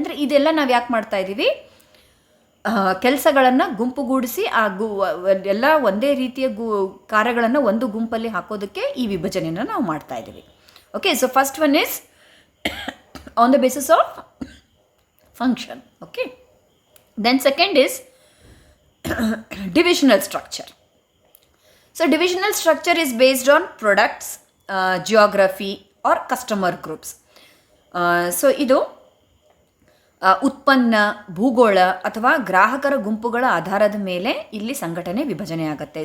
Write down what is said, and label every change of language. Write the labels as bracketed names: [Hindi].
[Kannada] ಅಂದರೆ ಇದೆಲ್ಲ ನಾವು ಯಾಕೆ ಮಾಡ್ತಾ ಇದ್ದೀವಿ, ಕೆಲಸಗಳನ್ನು ಗುಂಪುಗೂಡಿಸಿ ಎಲ್ಲ ಒಂದೇ ರೀತಿಯ ಕಾರ್ಯಗಳನ್ನು ಒಂದು ಗುಂಪಲ್ಲಿ ಹಾಕೋದಕ್ಕೆ ಈ ವಿಭಜನೆಯನ್ನು ನಾವು ಮಾಡ್ತಾ ಇದ್ದೀವಿ. [English] Okay, so first one is on the basis of function. Okay, then second is divisional structure. So divisional structure is based on products, geography or customer groups. [Kannada] So ಇದು ಉತ್ಪನ್ನ, ಭೂಗೋಳ ಅಥವಾ ಗ್ರಾಹಕರ ಗುಂಪುಗಳ ಆಧಾರದ ಮೇಲೆ ಇಲ್ಲಿ ಸಂಘಟನೆ ವಿಭಜನೆ ಆಗುತ್ತೆ.